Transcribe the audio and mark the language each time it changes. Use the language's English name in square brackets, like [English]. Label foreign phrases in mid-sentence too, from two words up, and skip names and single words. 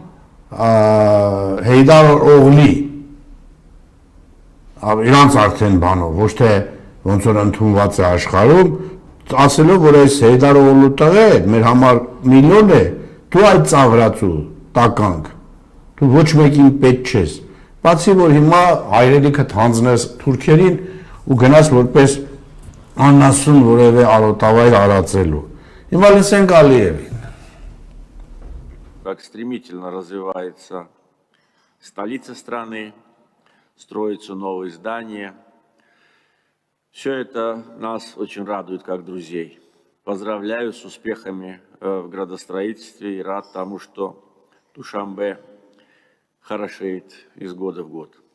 [Armenian] Heydar Oğli իրանց արդեն բանով, ոչ թե ոնց որ ընդունված է աշխարհում, ասելով որ այս Heydar Oğlu տղե մեր համար միլիոն է, դու այդ ծաղրացու տականք, դու ոչ մեկին պետք չես, բացի որ հիմա հայրենիքդ հանձնես թուրքերին ու գնաս որպես աննասուն որևէ արոտավայր արածելու, հիմա լսենք Ալիևին. [Russian] Как стремительно развивается столица страны, строятся новые здания. Все это нас очень радует как друзей. Поздравляю с успехами в градостроительстве и рад тому, что Душанбе хорошеет из года в год.